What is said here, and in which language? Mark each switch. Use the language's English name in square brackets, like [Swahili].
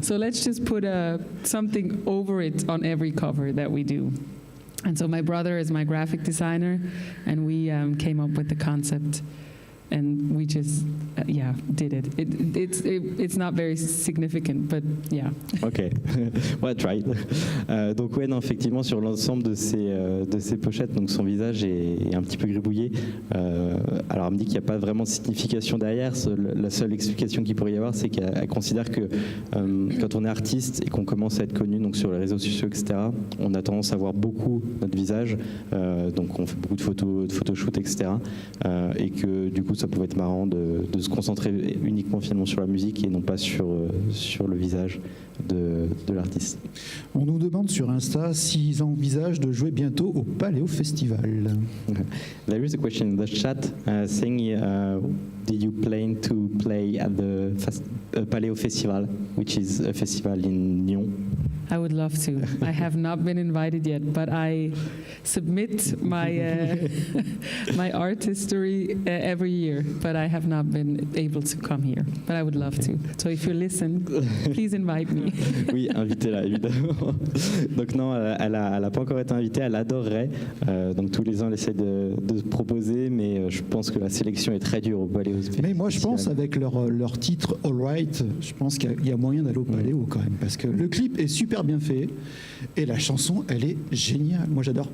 [English] So let's just put something over it on every cover that we do. And so my brother is my graphic designer, and we came up with the concept. And we just, did it. It's not very significant, but yeah. Ok, well, try. [French] Donc ouais, non, effectivement, sur l'ensemble de ces pochettes, donc son visage est un petit peu gribouillé. Alors elle me dit qu'il n'y a pas vraiment de signification derrière. La seule explication qu'il pourrait y avoir, c'est qu'elle considère que quand on est artiste et qu'on commence à être connu, donc sur les réseaux sociaux, etc., on a tendance à voir beaucoup notre visage. Donc on fait beaucoup de photoshoots, etc. Et que du coup, ça pouvait être marrant de se concentrer uniquement finalement sur la musique et non pas sur le visage de l'artiste. On nous demande sur Insta s'ils envisagent de jouer bientôt au Palais au Festival. [English] There is a question in the chat saying, did you plan to play at the Palais au Festival, which is a festival in Lyon? I would love to. I have not been invited yet, but I submit my my art history every year, but I have not been able to come here. But I would love to. So if you listen, please invite me. [French] Oui, invitez-la, évidemment. Donc non, elle a pas encore été invitée, elle adorerait. Donc tous les ans, elle essaie de se proposer, mais je pense que la sélection est très dure au Paléo. Mais moi, je pense avec leur titre All Right, je pense qu'il y a moyen d'aller au Paléo quand même, parce que le clip est super bien fait et la chanson, elle est géniale. Moi, j'adore.